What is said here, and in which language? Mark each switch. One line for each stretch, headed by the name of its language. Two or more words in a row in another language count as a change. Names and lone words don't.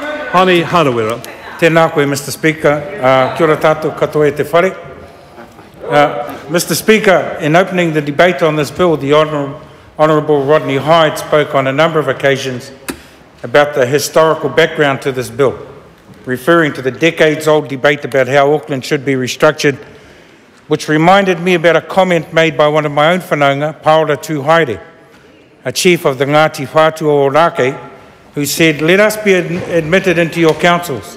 English: Hani Harawira.
Māori: Tēnā koe,
English: Mr. Speaker.
Māori: Kia ora tātou katoa e te whare.
English: Mr. Speaker, in opening the debate on this bill, the Honourable Rodney Hyde spoke on a number of occasions about the historical background to this bill, referring to the decades-old debate about how Auckland should be restructured, which reminded me about a comment made by one of my own whanaunga, Paola Tuhaere, a chief of the Ngāti Whātua o Rake, who said, "Let us be admitted into your councils.